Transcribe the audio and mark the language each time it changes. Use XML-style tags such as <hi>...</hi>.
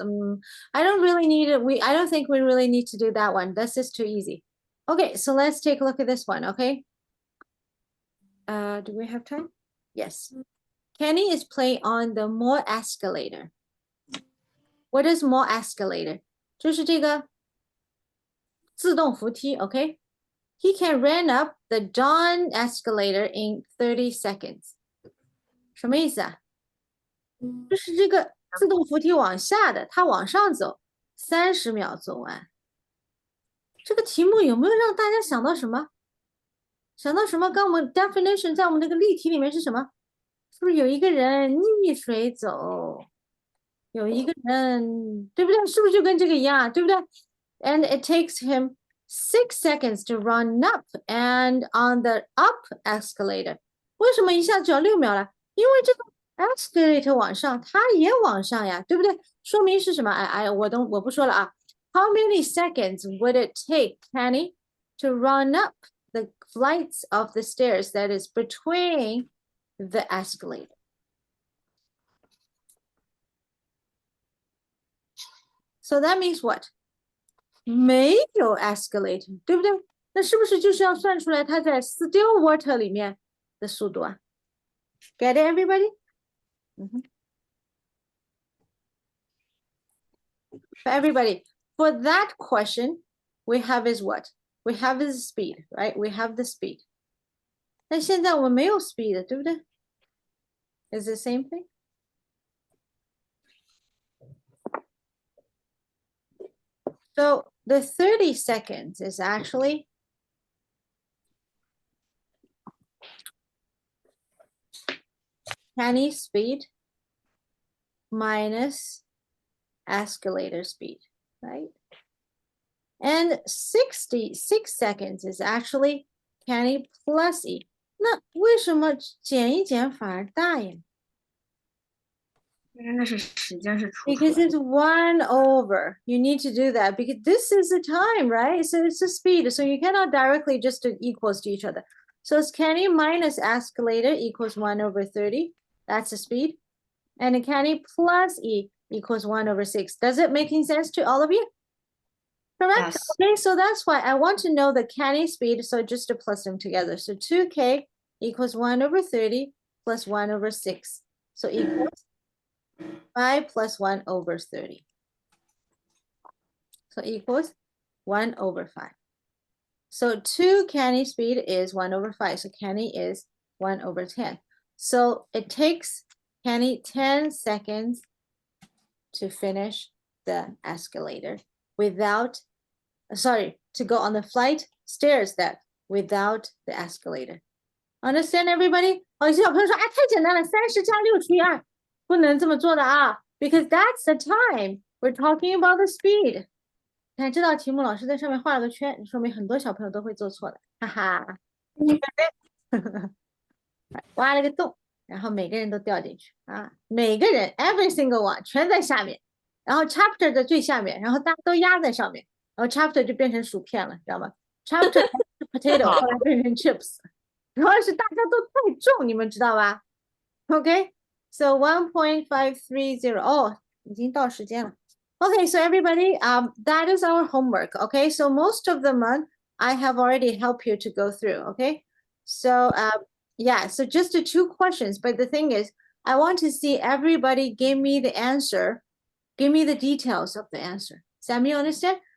<en>I don't really need it. I don't think we really need to do that one. That's just too easy. Okay, so let's take a look at this one, okay? Do we have time? Yes. Kenny is playing on the mall escalator. What is mall escalator?</en> <zh>就是这个自动扶梯, okay?</zh> <en>He can run up the Dawn escalator in 30 seconds.</en> <zh>什么意思啊？就是这个自动扶梯往下的，它往上走30秒走完。这个题目有没有让大家想到什么？想到什么？刚我们 definition 在我们那个例题里面是什么？是不是有一个人逆水走？有一个人，对不对？是不是就跟这个一样？对不对？</zh> <en>And it takes him 6 seconds to run up and on the up escalator.</en> <zh>为什么一下只要6秒了？因为这个 escalator 往上，它也往上呀，对不对？说明是什么？我不说了啊。</zh> <en>How many seconds would it take Kenny to run up the flights of the stairs that is between the escalator? So that means what?</en> <zh>没有 escalator, 对不对？那是不是就是要算出来它在</zh> <en>still water</en> <zh>里面的速度啊？</zh> <en>Get it, everybody? For everybody, for that question, we have is what? We have is speed, right? We have the speed.</en> <zh>但现在我们没有 speed, 对不对？</zh> <en>Is the same thing? So the 30 seconds is actually Kenny's speed minus escalator speed, right? And 66 seconds is actually Kenny plus E.</en> <zh>那为什么减一减反而大呀？因为那是时间是除出</zh> <en>Because</en> <zh>来</zh> <en>it's 1 over. You need to do that because this is the time, right? So it's the speed. So you cannot directly just do equals to each other. So it's Kenny minus escalator equals 1 over 30. That's the speed. And Kenny plus E equals 1 over 6. Does it making sense to all of you? Correct? Yes. Okay, so that's why I want to know the Kenny speed. So just to plus them together. So 2K equals 1 over 30 plus 1 over 6. So equals 5 plus 1 over 30. So equals 1 over 5. So 2 Kenny speed is 1 over 5. So Kenny is 1 over 10. So it takes Kenny 10 seconds to finish the escalator without, sorry, to go on the flight stairs that without the escalator. Understand everybody?</en> <zh>有些小朋友说，哎，太简单了，30加6除以2。不能这么做的啊</zh> <en>because that's the time we're talking about the speed.</en> <zh>看这道题目，老师在上面画了个圈，说明很多小朋友都会做错的，哈哈。挖了个洞，然后每个人都掉进去啊，每个人</zh> <en>every single one</en> <zh>全在下面，然后 chapter 的最下面，然后大家都压在上面，然后 chapter 就变成薯片了，知道吗？</zh> <en>Chapter potato</en> <zh>好后来变成 chips，主要是大家都太重，你们知道吧？</zh> <en>Okay, so 1.530.</en> <zh>Oh, 已经到时间了。</zh> <en>Okay, so everybody, that is our homework. Okay, so most of the month I have already helped you to go through. Okay, so yeah, so just the 2 questions. But the thing is, I want to see everybody give me the answer, give me the details of the answer. Sam, you understand?</en>